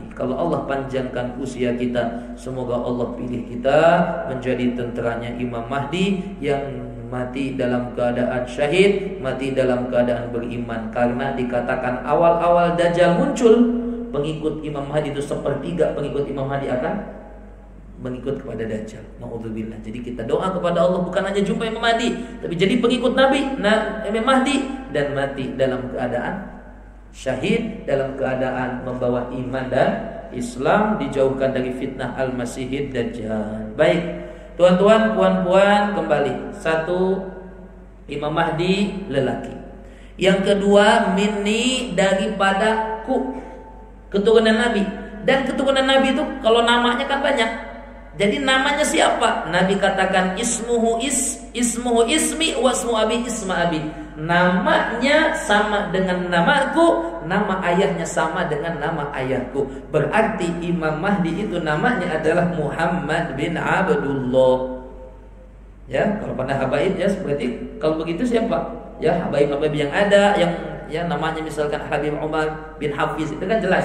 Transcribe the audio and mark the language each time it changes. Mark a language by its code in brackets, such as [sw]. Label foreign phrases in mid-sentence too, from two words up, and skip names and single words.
[id] Kalau Allah panjangkan usia kita, semoga Allah pilih kita menjadi tenteranya Imam Mahdi yang mati dalam keadaan syahid, mati dalam keadaan beriman. Karena dikatakan awal-awal Dajjal muncul, pengikut Imam Mahdi itu sepertiga pengikut Imam Mahdi akan mengikut kepada Dajjal. Na'udzubillah. Jadi kita doa kepada Allah bukan hanya jumpa Imam Mahdi, tapi jadi pengikut Nabi Imam Mahdi dan mati dalam keadaan syahid, dalam keadaan membawa iman dan Islam, dijauhkan dari fitnah Al-Masihid Dajjal. Baik, tuan-tuan, puan-puan, kembali. Satu, Imam Mahdi lelaki. Yang kedua, minni, daripadaku, keturunan Nabi. Dan keturunan Nabi itu kalau namanya kan banyak. Jadi namanya siapa? Nabi katakan [ar] اسمه اسمي واسم أبيه اسم أبي. [id] Namanya sama dengan namaku, nama ayahnya sama dengan nama ayahku. Berarti Imam Mahdi itu namanya adalah Muhammad bin Abdullah. Ya, kalau pada habaib ya seperti kalau begitu siapa? Ya, habaib-habaib yang ada yang namanya misalkan Habib Umar bin Hafiz, itu kan jelas.